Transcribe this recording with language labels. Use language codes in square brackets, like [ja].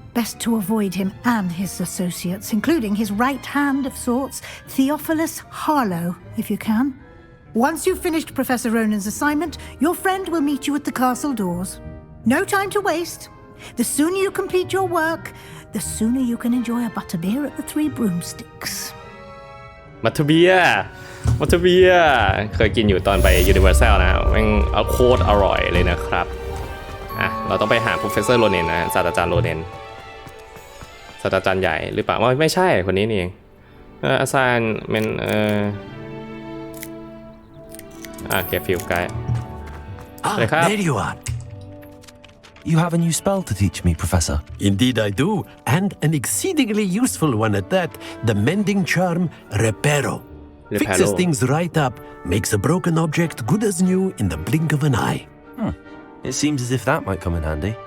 [en] Best to avoid him and his associates, including his right hand of sorts, Theophilus Harlow, if you can. Once you've finished Professor Ronan's assignment, your friend will meet you at the castle doors. No time to waste. The sooner you complete your work, the sooner you can enjoy a butterbeer at the Three Broomsticks. [th] มัทเบียเคยกินอยู่ตอนไป Universal นะมันโคตรอร่อยเลยนะครับเราต้องไปหา Professor Ronen นะศาสตราจารย์โรเนนศาสตราจารย์ใหญ่หรือเปล่าไม่ใช่คนนี้นี่เองอาจารย์เป็นเก็บฟิลไกด์เลยครับ [en] There you are. You have a new spell to teach me, Professor. Indeed I do, and an exceedingly useful one at that, the mending charm Reparo. Fixes things right up, makes a broken object good as new in the blink of an eye. It seems as if that might come in handy.